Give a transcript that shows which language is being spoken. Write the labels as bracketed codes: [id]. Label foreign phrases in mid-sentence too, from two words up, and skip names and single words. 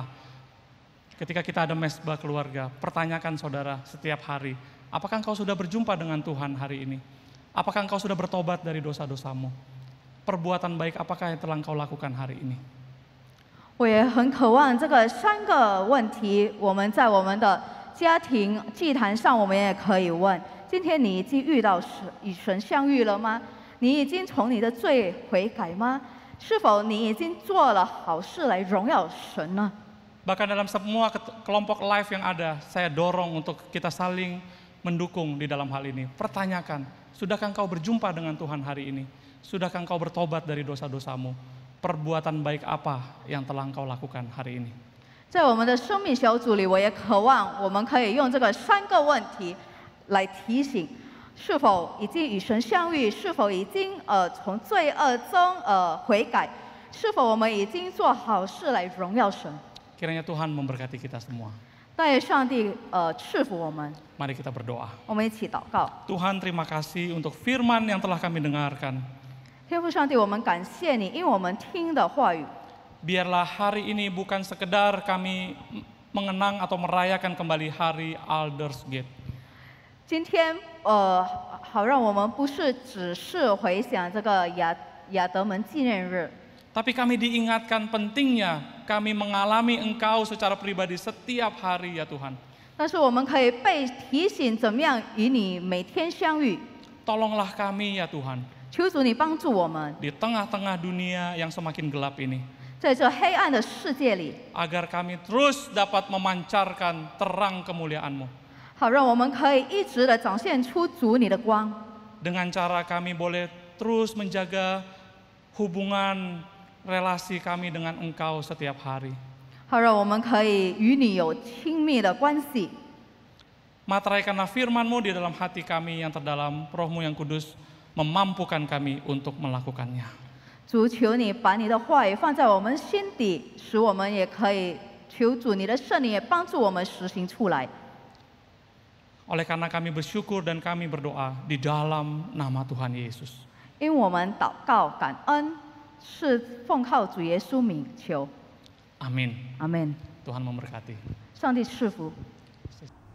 [id] Ketika kita ada mesbah keluarga, pertanyakan saudara setiap hari, apakah engkau sudah berjumpa dengan Tuhan hari ini? Apakah engkau sudah bertobat dari dosa-dosamu? Perbuatan baik apakah yang telah engkau lakukan hari ini? [zh] 我也很渴望这个3个问题，我们在我们的家庭祭坛上，我们也可以问：今天你已经与神相遇了吗？你已经从你的罪悔改吗？是否你已经做了好事来荣耀神呢？ [id] Bahkan dalam semua kelompok live yang ada, saya dorong untuk kita saling mendukung di dalam hal ini. Pertanyakan, sudahkah engkau berjumpa dengan Tuhan hari ini? Sudahkah engkau bertobat dari dosa-dosamu? Perbuatan baik apa yang telah engkau lakukan hari ini? [zh] 在我们的生命小组里，我也渴望我们可以用这个3个问题来提醒：是否已经与神相遇？是否已经从罪恶中悔改？是否我们已经做好事来荣耀神？ [id] Kiranya Tuhan memberkati kita semua. [zh] 但愿上帝赐福我们。 [id] Mari kita berdoa. [zh] 我们一起祷告。 [id] Tuhan, terima kasih untuk firman yang telah kami dengarkan. [zh] 天父上帝，我们感谢你，因为我们听的话语。 [id] Biarlah hari ini bukan sekedar kami mengenang atau merayakan kembali hari Aldersgate. [zh] 今天好让我们不是只是回想这个亚德门纪念日。 [id] Tapi kami diingatkan pentingnya kami mengalami Engkau secara pribadi setiap hari ya Tuhan. [zh] 但是我们可以被提醒怎么样与你每天相遇。 [id] Tolonglah kami ya Tuhan. [zh] 求主你帮助我们， [id] Di tengah-tengah dunia yang semakin gelap ini. [zh] 在这黑暗的世界里， [id] Agar kami terus dapat memancarkan terang kemuliaan-Mu. [zh] 好让我们可以一直的展现出主你的光。 [id] Dengan cara kami boleh terus menjaga hubungan relasi kami dengan Engkau setiap hari. [zh] 好让我们可以与你有亲密的关系。 [id] Materaikanlah firman-Mu di dalam hati kami yang terdalam, Roh-Mu yang kudus memampukan kami untuk melakukannya. [zh] 主，求你把你的话语放在我们心底，使我们也可以求主你的圣灵也帮助我们实行出来。 [id] Oleh karena kami bersyukur dan kami berdoa di dalam nama Tuhan Yesus. [zh] 因为我们祷告感恩，是奉靠主耶稣名求。 [id] Amin. [zh] 阿门。 [id] Tuhan memberkati. [zh] 上帝赐福。